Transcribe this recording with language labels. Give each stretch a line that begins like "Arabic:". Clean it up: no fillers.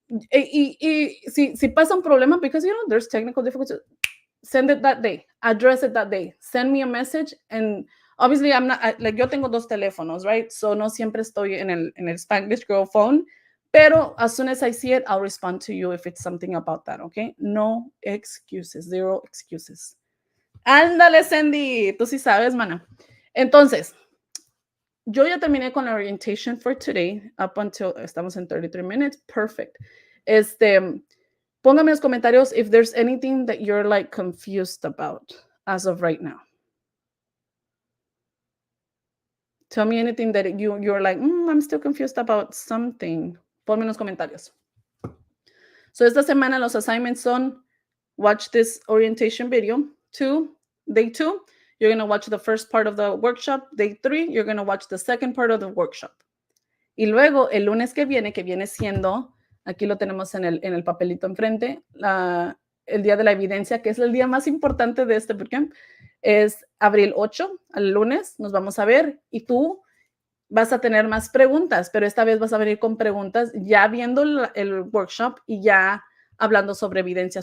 Spanish: Y si pasa un problema,
English: because, there's technical difficulties, send it that day. Address it that day. Send me a message. And obviously, I'm not, like,
Spanish: yo tengo 2 teléfonos,
English: right?
Spanish: So no siempre estoy en el Spanglish girl phone.
English: Pero as soon as I see it, I'll respond to you if it's something about that, okay? No excuses, 0 excuses.
Spanish: Ándale, Sandy, tú sí sabes, mana. Entonces, yo ya terminé con la orientation
English: for today, up until,
Spanish: estamos en 33
English: minutes, perfect.
Spanish: Póngame en los comentarios
English: if there's anything that you're like confused about as of right now. Tell me anything that you're like, I'm still confused about something.
Spanish: Ponme en los comentarios. So esta semana los assignments son
English: watch this orientation video. Day 2, you're going to watch the first part of the workshop. Day 3, you're going to watch the second part of the workshop.
Spanish: Y luego el lunes que viene siendo, aquí lo tenemos en el papelito enfrente, el día de la evidencia, que es el día más importante de este bootcamp, es abril 8, al lunes, nos vamos a ver y tú vas a tener más preguntas, pero esta vez vas a venir con preguntas ya viendo el workshop y ya hablando sobre evidencia.